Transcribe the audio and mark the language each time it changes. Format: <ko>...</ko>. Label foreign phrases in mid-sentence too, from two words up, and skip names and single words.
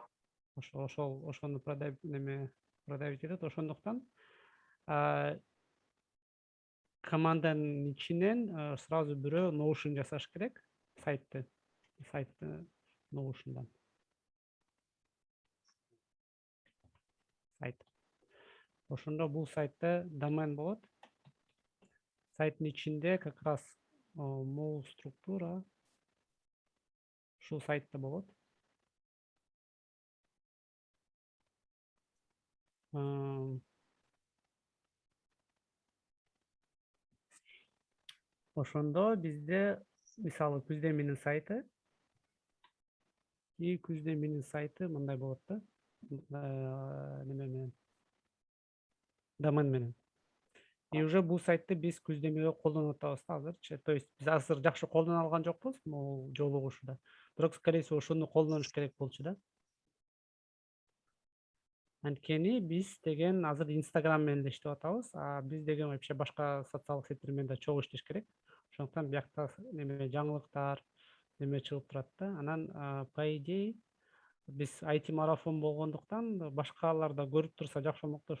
<ky>Ошону продавить этет, ошондуктан команданын ичинен сразу бирөө Notion жасаш керек, сайтты Notion'дан. Сайт. Ошондо бул сайтта домен болот. Сайттын ичинде</ky> <ru>как раз</ru> <ky>мол структура ушул сайтта болот. Ошондо бизде мисалы Күздеминин сайты мындай болот да. Неме менен домен менен. И уже бул сайтты биз Күздемиге колдонуп атабыз азырчы.</ky> <ru>То есть</ru> <ky>биз азыр жакшы колдоно алган жокпуз бул жолугушуда. Бирок</ky> <ru>скорее всего</ru> <ky>ошону колдонуш керек болчу да. Анткени биз деген азыр Instagram менен да иштеп атабыз. Биз деген вообще башка социалдык сеттер менен да чогуу иштеш керек. Ошондуктан биякта неме жаңылыктар неме чыгып турат да. Анан</ky> <ru>по идее</ru> <ky>биз IT марафон болгондуктан башкалар да көрүп турса жакшы болмок да.</ky>